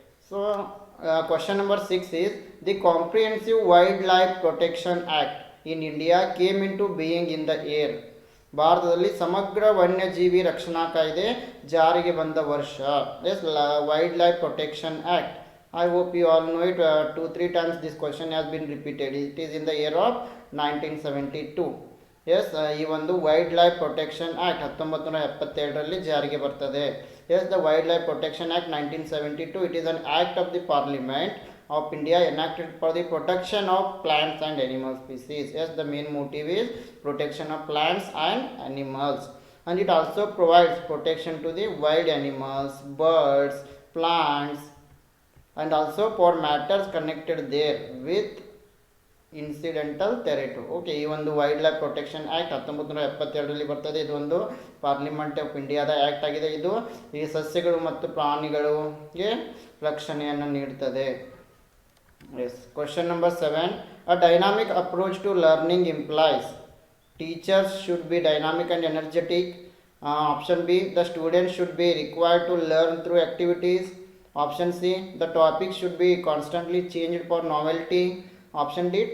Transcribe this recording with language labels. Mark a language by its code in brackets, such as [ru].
[en] So question number 6 is the comprehensive wildlife protection act in India came into being in the year. [kn] ಭಾರತದಲ್ಲಿ ಸಮಗ್ರ ವನ್ಯಜೀವಿ ರಕ್ಷಣಾ ಕಾಯ್ದೆ ಜಾರಿಗೆ ಬಂದ ವರ್ಷ. [en] Yes, wildlife protection act. I hope you all know it. 2-3 times this question has been repeated. It is in the year of 1972. [kn] S, ಈ ಒಂದು ವೈಲ್ಡ್ ಲೈಫ್ ಪ್ರೊಟೆಕ್ಷನ್ ಆ್ಯಕ್ಟ್ 1972ರಲ್ಲಿ ಜಾರಿಗೆ ಬರ್ತದೆ. [en] Yes, the wild life protection act 1972, it is an act of the parliament of India enacted for the protection of plants and animal species. Yes, the main motive is protection of plants and animals, and it also provides protection to the wild animals, birds, plants, and also for matters connected there with incidental territory. [kn] Okay, ಈ ಒಂದು wild life protection act 1972ರಲ್ಲಿ ಬರ್ತದೆ. ಇದು ಒಂದು parliament of ಇಂಡಿಯಾದ act ಆಗಿದೆ. ಇದು ಈ ಸಸ್ಯಗಳು ಮತ್ತು ಪ್ರಾಣಿಗಳಿಗೆ ರಕ್ಷಣೆಯನ್ನು ನೀಡುತ್ತದೆ. [en] Yes. Question number 7. A dynamic approach to learning implies teachers should be dynamic and energetic. Option B. The students should be required to learn through activities. Option C. The topic should be constantly changed for novelty. Option D.